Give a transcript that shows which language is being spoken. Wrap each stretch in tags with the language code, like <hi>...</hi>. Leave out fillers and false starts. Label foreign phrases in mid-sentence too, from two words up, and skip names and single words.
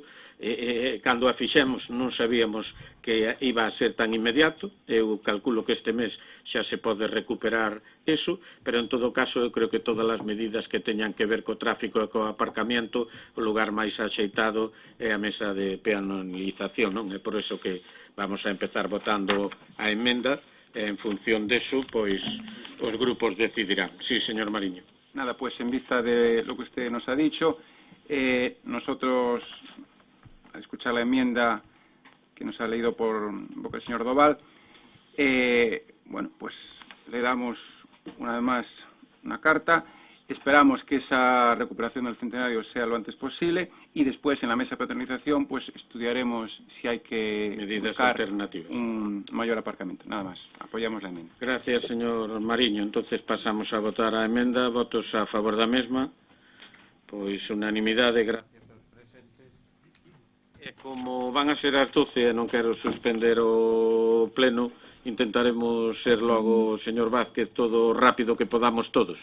<gl>Cando a fixemos non sabíamos que iba a ser tan inmediato, eu calculo que este mes xa se pode recuperar eso, pero en todo caso eu creo que todas as medidas que teñan que ver co tráfico e co aparcamiento, o lugar máis axeitado é a mesa de peatonalización, non? É por eso que vamos a empezar votando a emenda. En función deso, pois, os grupos decidirán. Sí, señor Mariño.</gl> <es>Nada, pues en vista de lo que usted nos ha dicho, nosotros, al escuchar la enmienda que nos ha leído por boca del señor Doval, bueno, pues le damos una vez más una carta. Esperamos que esa recuperación del centenario sea lo antes posible y después en la mesa de patronización pues estudiaremos si hay que buscar un mayor aparcamiento. Nada más. Apoyamos la enmienda.</es> <gl>Gracias, señor Mariño. Entonces pasamos a votar a emenda. Votos a favor da mesma. Pois unanimidade. Gracias aos presentes. E como van a ser as 12 e non quero suspender o pleno, intentaremos ser logo, señor Vázquez, todo rápido que podamos todos.</gl>